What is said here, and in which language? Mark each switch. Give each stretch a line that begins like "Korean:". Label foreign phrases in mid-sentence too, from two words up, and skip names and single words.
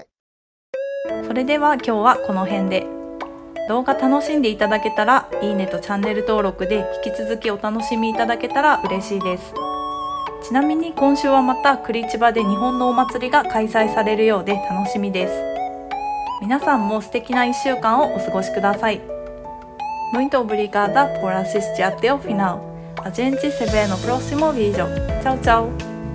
Japanese: それでは今日はこの辺で。動画楽しんでいただけたらいいねとチャンネル登録で引き続きお楽しみいただけたら嬉しいです。ちなみに今週はまた栗千葉で日本のお祭りが開催されるようで楽しみです。皆さんも素敵な1週間をお過ごしください。
Portuguese: Muito obrigada por assistir até o final. A gente se vê no próximo vídeo. Tchau, tchau!